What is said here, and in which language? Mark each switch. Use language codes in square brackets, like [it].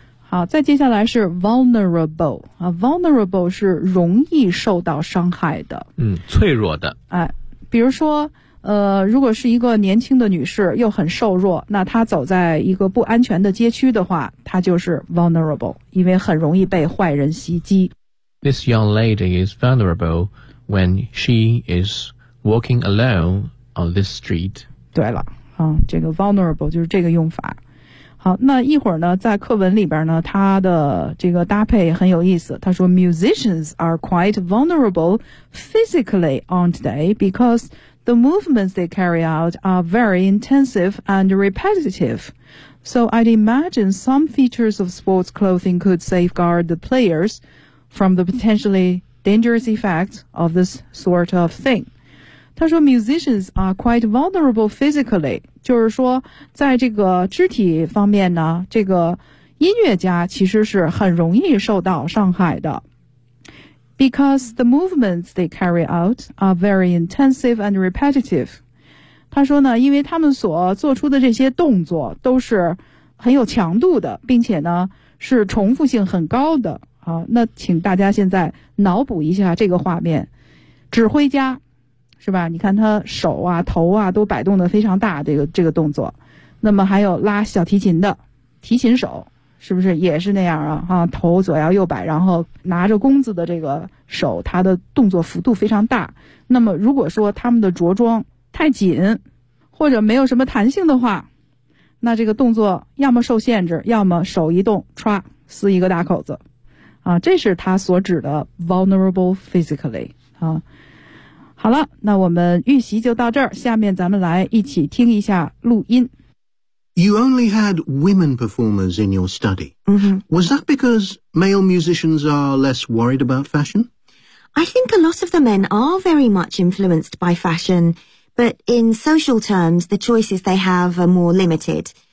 [zh] 好，再接下来是 vulnerable 啊， vulnerable 是容易受到伤害的，脆弱的。哎，比如说如果是一个年轻的女士又很瘦弱，那她走在一个不安全的街区的话，她就是 vulnerable， 因为很容易被坏人袭击。 [en] This young lady is vulnerable when she is walking alone on this street。 [zh] 对了啊，这个 vulnerable 就是这个用法。好，那一会儿呢在课文里边呢，他的这个搭配很有意思。他说 [en] musicians are quite vulnerable physically, aren't they? Because the movements they carry out are very intensive and repetitive. So I'd imagine some features of sports clothing could safeguard the players from the potentially dangerous effects of this sort of thing. [zh] 他说 [en] musicians are quite vulnerable physically, [zh] 就是说在这个肢体方面呢，这个音乐家其实是很容易受到伤害的。 [en] Because the movements they carry out are very intensive and repetitive. [zh] 他说呢，因为他们所做出的这些动作都是很有强度的，并且呢是重复性很高的。好，那请大家现在脑补一下这个画面。指挥家是吧，你看他手啊头啊都摆动得非常大，这个动作。那么还有拉小提琴的提琴手。是不是也是那样 啊头左摇右摆，然后拿着弓子的这个手，他的动作幅度非常大。那么如果说他们的着装太紧或者没有什么弹性的话，那这个动作要么受限制，要么手一动唰撕一个大口子啊。这是他所指的 vulnerable physically 啊。好了，那我们预习就到这儿，下面咱们来一起听一下录音。 [en] You only had women performers in your study. Mm-hmm. Was that because male musicians are less worried about fashion? I think a lot of the men are very much influenced by fashion, but in social terms, the choices they have are more limited.